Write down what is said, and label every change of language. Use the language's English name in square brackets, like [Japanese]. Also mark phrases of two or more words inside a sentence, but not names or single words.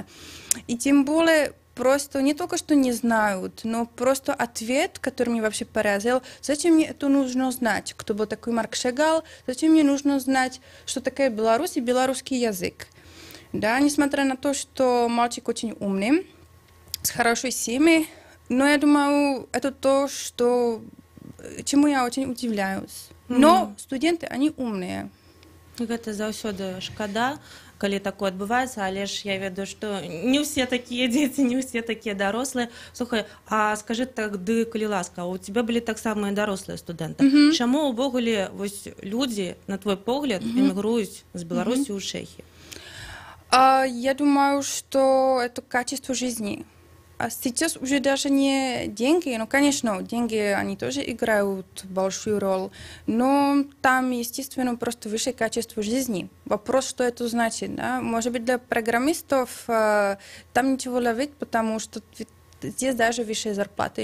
[Russian] И тем более просто не только что не знают, но просто ответ, который меня вообще поразил, зачем мне это нужно знать, кто был такой Марк Шагал, зачем мне нужно знать, что такое Беларусь и белорусский язык. Да, несмотря на то, что мальчик очень умный, с хорошей семьей, но я думаю, это то, чему я очень удивляюсь. Но студенты, они умные. [Belarusian] Гэта заўсёды шкада, калі такое адбываецца, але ж я ведаю, што не ўсе такія дзеці, не ўсе такія дарослыя. Слухай, а скажы так, ды калі ласка, у тебя былі таксама і дарослыя студэнты. Чаму ўвогуле вось людзі, на твой погляд, эмігруюць з Беларусі ў Чэхію? [Russian] Я думаю, что это качество жизни. А сейчас уже даже не деньги, ну, конечно, деньги, они тоже играют большую роль, но там, естественно, просто высшее качество жизни. Вопрос, что это значит, да? Может быть, для программистов там ничего ловить, потому что здесь даже высшие зарплаты.